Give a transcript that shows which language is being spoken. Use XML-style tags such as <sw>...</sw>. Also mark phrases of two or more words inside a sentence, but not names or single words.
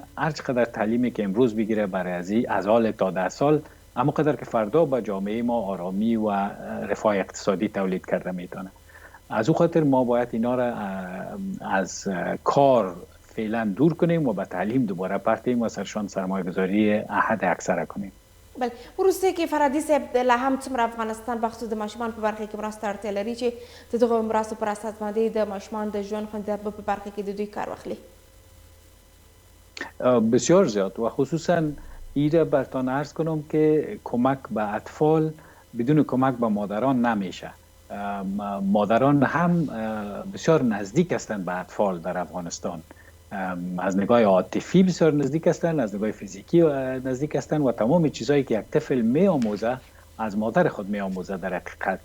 <fa>هر چقدر تعلیمی که امروز بگیره برای از حال تا 10 سال، اما قدر که فردا به جامعه ما آرامی و رفاه اقتصادی تولید کرده میتونه. از او خاطر ما باید اینا را از کار فعلا دور کنیم و به تعلیم دوباره پرتیم و سرشان سرمایه گذاری احد اکثره کنیم. بله،</fa> <ps>وروسته کې فرادي صاحب لا هم څومره افغانستان بخصوص د ماشومان په برخه کې مرسته اړتیا لري چې د دغو مرستو پر اساس باندې د ماشومان د ژوند خوندیتوب په برخه کې د دوی کار واخلي؟</ps> <fa>بسیار زیاد و خصوصا ایره برتان عرض کنم که کمک به اطفال بدون کمک به مادران نمیشه. مادران هم بسیار نزدیک هستند به اطفال در افغانستان، از نگاه عاطفی بسیار نزدیک هستند، از نگاه فیزیکی نزدیک هستند و تمام چیزهایی که یک طفل می آموزه از مادر خود می آموزه در حقیقت.</fa>